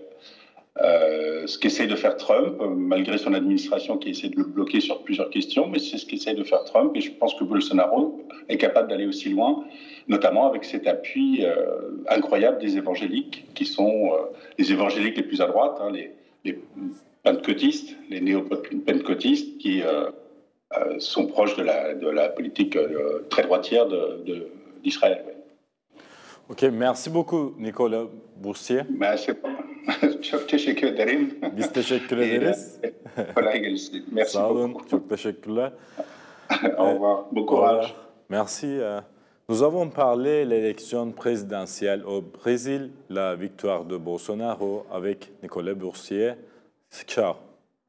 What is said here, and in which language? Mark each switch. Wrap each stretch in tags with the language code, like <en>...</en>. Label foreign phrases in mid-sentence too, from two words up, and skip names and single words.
<fr>Ce qu'essaie de faire Trump, malgré son administration qui essaie de le bloquer sur plusieurs questions, mais c'est ce qu'essaie de faire Trump, et je pense que Bolsonaro est capable d'aller aussi loin, notamment avec cet appui incroyable des évangéliques, qui sont les évangéliques les plus à droite, les pentecôtistes, les néo-pentecôtistes, qui sont proches de la politique très droitière d'Israël. Ok, merci beaucoup Nicolas Boursier.</fr> <tr>Çok teşekkür ederim. Biz teşekkür ederiz. Kolay gelsin. Merci Sağ olun,</tr> <fr>beaucoup.</fr> <tr>çok teşekkürler.</tr> <fr>Au revoir, bon courage. Merci. Nous avons parlé de l'élection présidentielle au Brésil, la victoire de Bolsonaro avec Nicolas Boursier. Ciao.</fr>